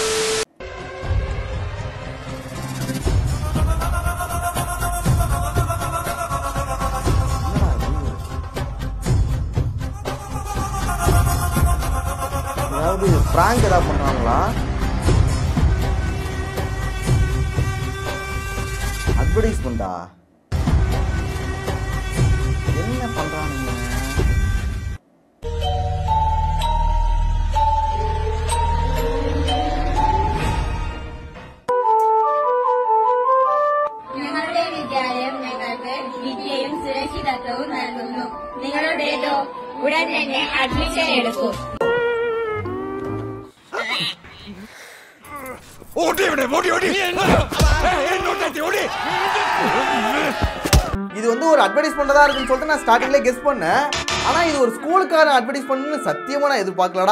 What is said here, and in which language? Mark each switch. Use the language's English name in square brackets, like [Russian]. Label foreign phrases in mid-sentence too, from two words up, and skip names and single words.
[Tamil] அதாவது பிராங்க் ஏதாவது பண்றாங்களா? அட்வர்டைஸ்மெண்டா? என்ன பண்றாங்க? [Malayalam] ഞങ്ങളുടെ വിദ്യാലയം ഞങ്ങൾക്ക് വിദ്യയും സുരക്ഷിതത്വവും നൽകുന്നു. നിങ്ങളുടേതോ ഉടൻ തന്നെ അഡ്മിഷൻ എടുക്കൂ. [Tamil] இது வந்து ஒரு அட்வர்டைஸ்மெண்ட் தான் இருக்குன்னு சொல்லிட்டு நான் ஸ்டார்டிங்ல கெஸ் பண்ணேன். ஆனா இது ஒரு ஸ்கூலுக்கான அட்வர்டைஸ்மெண்ட்னு சத்தியமா நான் எதிர்பார்க்கலடா.